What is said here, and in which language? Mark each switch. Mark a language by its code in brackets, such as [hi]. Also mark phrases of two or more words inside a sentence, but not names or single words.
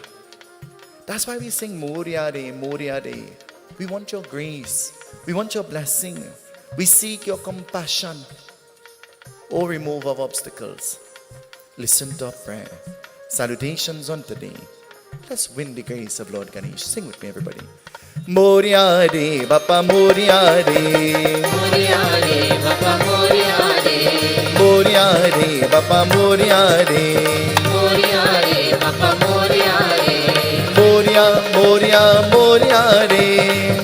[en] That's why we sing [mr] मोरया रे, मोरया रे. [en] We want your grace. We want your blessing. We seek your compassion. Oh, remove our obstacles. Listen to our prayer. Salutations on today. Let's win the grace of Lord Ganesh. Sing with me, everybody. [mr] मोरया रे, बाप्पा मोरया रे. मोरया रे, बाप्पा मोरया रे. मोरया रे, बाप्पा मोरया रे. मोरया रे, बाप्पा मोरया रे. मोरया, मोरया, मोरया रे.